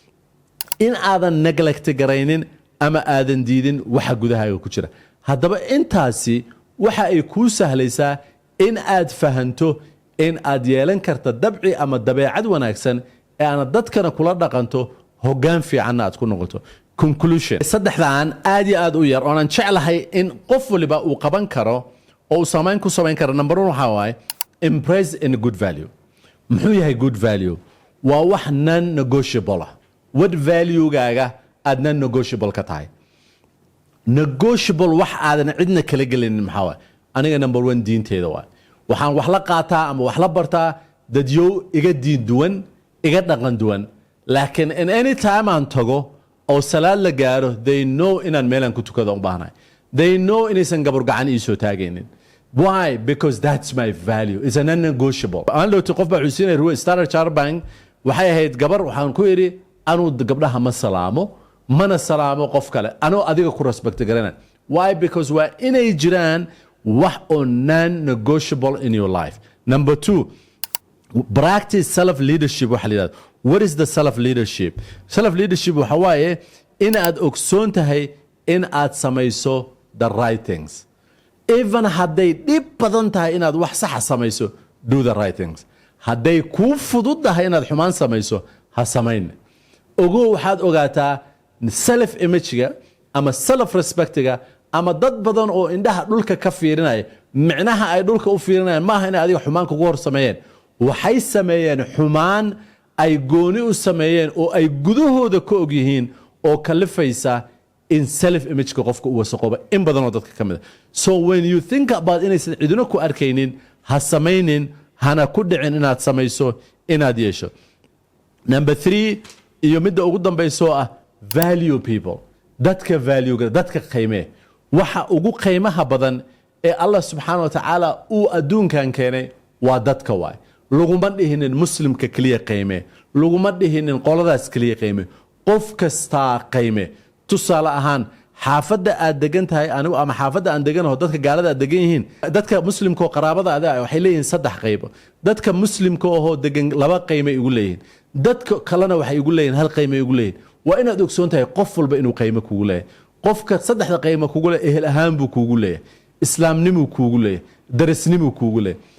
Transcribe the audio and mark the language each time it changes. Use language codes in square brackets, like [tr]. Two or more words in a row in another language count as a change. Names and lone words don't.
[so] in aadan neglect garaynin ama aadan diidin waxa gudahaaga ku jira haddaba intaasi waxa ay kuu sahlaysaa in aad fahanto in aad yeelan karta dabci ama dabeecad wanaagsan ee aana dadkana kula dhaqanto hoggaan fiicanna aad ku noqoto conclusion saddexdaan aad iyo aad u yar oonan jeclahay in qof waliba uu qaban karo oo uu samayn ku samayn karo number 1 waxaa waaye [en] embrace in good value [so] muxuu yahay [en] good value [so] waa wax [en] non negotiable [so] ah [en] what value-gaaga [so] aad [en] non negotiable [so] ka tahay negotiable wax aadan cidna kala gelinin maxaa waaye aniga number 1 diinteeda waaye waxaan wax la qaataa ama wax la bartaa dadyow iga diin duwan iga dhaqan duwan laakiin [en] in any time [so] aan tago oo salaad la gaaro [en] they know [so] inaan meelaan ku tukado u baahnahay [en] they know [so] inaysan gabar gacan ii soo taagaynin [en] why because that's my value it's a non-negotiable [so] aan loo qof baa xusinay ruwa Standard Chartered Bank waxay ahayd gabar waxaan ku yiri anuu gabdhaha ma salaamo mana salaamo qof kale anuu adiga ku respect garana [en] why because [so] waa inay jiraan wax oo [en] non-negotiable in your life number 2 practice self leadership [so] waxa la yiraahdo [en] what is the self leadership [so] waxa waaye in aad ogsoon tahay in aad samayso [en] the right things even [so] hadday dhib badan tahay inaad wax sax samayso [en] do the right things [so] hadday kuu fududahay inaad xumaan samayso ha samayn ogow waxaad ogaataa [en] self image-ga [so] ama [en] self respect-ga [so] ama dad badan oo indhaha dhulka ka fiirinaya micnaha ay dhulka u fiirinayaan maaha inay adiga xumaan kugu hor sameeyeen waxay sameeyeen xumaan ay gooni u sameeyeen oo ay gudahooda ka og yihiin oo kalifaysa in [en] self image-ka [so] qofka u wasaqooba in badan oo dadka ka mid ah [en] so when you think about [so] inaysan cidina ku arkaynin ha samaynin hana ku dhicin inaad samayso inaad yeesho number 3 iyo midda ugu dambayso ah [en] value people [so] dadka value dadka qiimee waxa ugu qiimaha badan ee [ar] الله سبحانه وتعالى [so] uu adduunkan keenay waa dadka waay laguma dhihinin muslimka kaliya qiime laguma dhihinin qoladaas kaliya qiime qof kasta qiime tusaale ahaan xaafadda aad degan tahay anigu ama xaafadda aan deganaho dadka gaalada aad degan yihiin dadka muslimka oo qaraabada ah waxay leeyihiin 3 qaybo dadka muslimka oo degan 2 qiime igu leeyihiin dadka kalena waxay igu leeyihiin 1 qiime igu leeyihiin waa inaad ogsoon tahay qof walba inuu qiime kugu leeyahay qofka 3 qiime kugu leeyahay ehel ahaan buu kugu leeyahay islaamnimo kugu leeyahay darisnimo kugu leeyahay